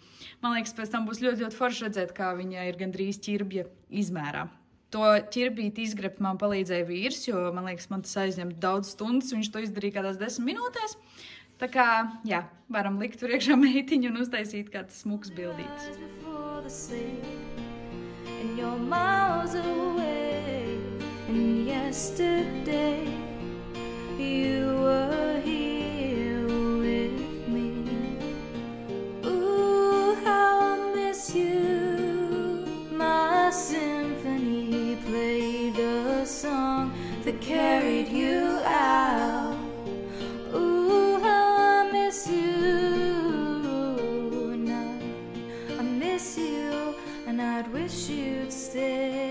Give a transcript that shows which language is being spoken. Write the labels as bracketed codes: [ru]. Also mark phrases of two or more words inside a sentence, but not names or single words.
[lv] Man liekas, pēc tam būs ļoti, ļoti forši redzēt, kā viņa ir gandrīz ķirbja izmērā. To ķirbīti izgrebt man palīdzēja vīrs, jo, man liekas, man tas aizņem daudz stundas, viņš to izdarīja kādās 10 minūtēs. Tā kā, jā, varam likt tur iekšā meitiņu un uztaisīt kāds smuks bildītis. [en] And you're miles away. And yesterday you were here with me. Ooh, how I miss you. My symphony played a song that carried you out. Ooh, how I miss you. And I miss you, and I'd wish you'd stay.